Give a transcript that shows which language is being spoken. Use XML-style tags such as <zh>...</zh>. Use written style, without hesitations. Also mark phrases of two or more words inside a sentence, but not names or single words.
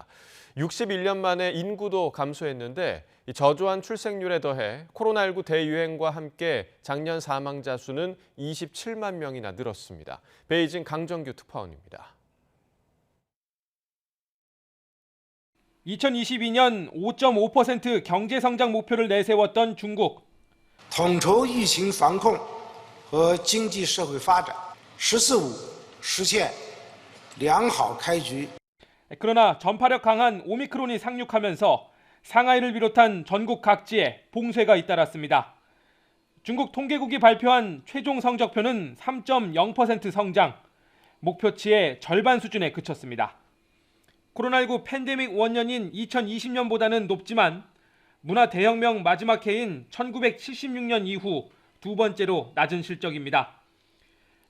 <ko>61년 만에 인구도 감소했는데 저조한 출생률에 더해 코로나19 대유행과 함께 작년 사망자 수는 27만 명이나 늘었습니다. 베이징 강정규 특파원입니다. 2022년 5.5% 경제 성장 목표를 내세웠던 중국.</ko> <zh>统筹疫情防控和经济社会发展，十四五实现良好开局。</zh> <ko>그러나 전파력 강한 오미크론이 상륙하면서 상하이를 비롯한 전국 각지에 봉쇄가 잇따랐습니다. 중국 통계국이 발표한 최종 성적표는 3.0% 성장, 목표치의 절반 수준에 그쳤습니다. 코로나19 팬데믹 원년인 2020년보다는 높지만 문화 대혁명 마지막 해인 1976년 이후 두 번째로 낮은 실적입니다.</ko>